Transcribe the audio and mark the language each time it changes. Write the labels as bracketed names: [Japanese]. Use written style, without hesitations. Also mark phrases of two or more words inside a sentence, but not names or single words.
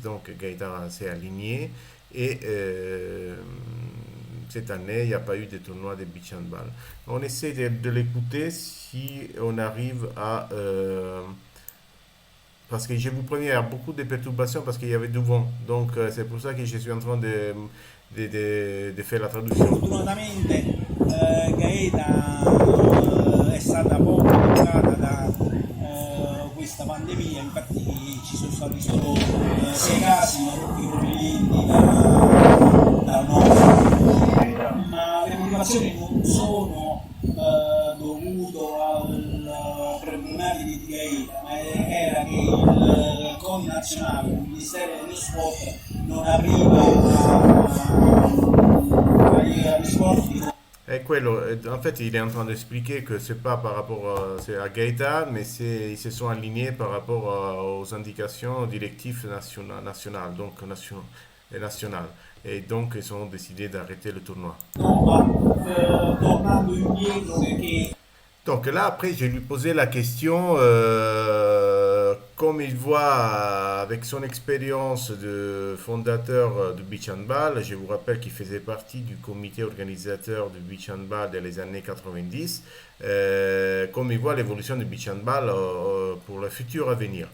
[French] Donc Gaëtan s'est aligné et cette année, il n'y a pas eu de tournoi de [English] beach handball. [French] On essaie de l'écouter si on arrive à parce que je vous préviens, il y a beaucoup de perturbations parce qu'il y avait du vent. Donc c'est pour ça que je suis en train de faire la traduction. [Italian] Fortunatamente Gaeta è stata poco toccata da questa pandemia, infatti ci sono stati solo 6 casi provenienti dal nord, ma le motivazioni non sono dovute al problematiche di Gaeta, ma era che il CONI nazionale, il Ministero dello Sport, non arriva agli sport. Et quello, [French] en fait, il est en train d'expliquer que c'est pas par rapport c'est à Gaeta, mais ils se sont alignés par rapport aux indications directives nationales, donc nationales. Et donc, ils ont décidé d'arrêter le tournoi. [Italian] Tornando indietro perché [French] Donc là, après, je lui posé la question, comme il voit avec son expérience de fondateur du [English] Beach Handball, [French] je vous rappelle qu'il faisait partie du comité organisateur du [English] Beach Handball [French] dans les années 90, comme il voit l'évolution du [English] Beach Handball [French] pour le futur à venir.